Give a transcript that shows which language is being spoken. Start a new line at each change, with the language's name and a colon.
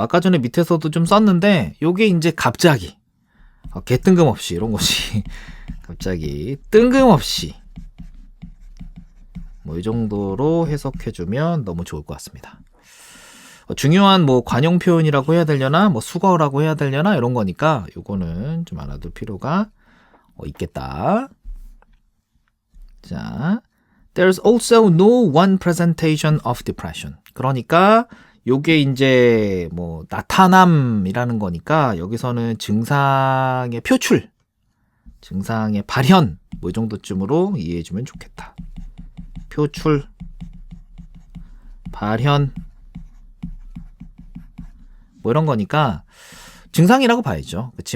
Korean: 아까 전에 밑에서도 좀 썼는데 요게 이제 갑자기 개 뜬금없이 이런 것이 갑자기 뜬금없이 뭐 이 정도로 해석해주면 너무 좋을 것 같습니다. 중요한 뭐 관용 표현이라고 해야 되려나 뭐 수거라고 해야 되려나 이런 거니까 요거는 좀 알아둘 필요가 있겠다.
English: 자, there's also no one presentation of depression.
Korean: 그러니까 요게 이제 뭐 나타남이라는 거니까 여기서는 증상의 표출, 증상의 발현 뭐 이 정도쯤으로 이해해주면 좋겠다. 표출, 발현 뭐 이런 거니까 증상이라고 봐야죠. 그치?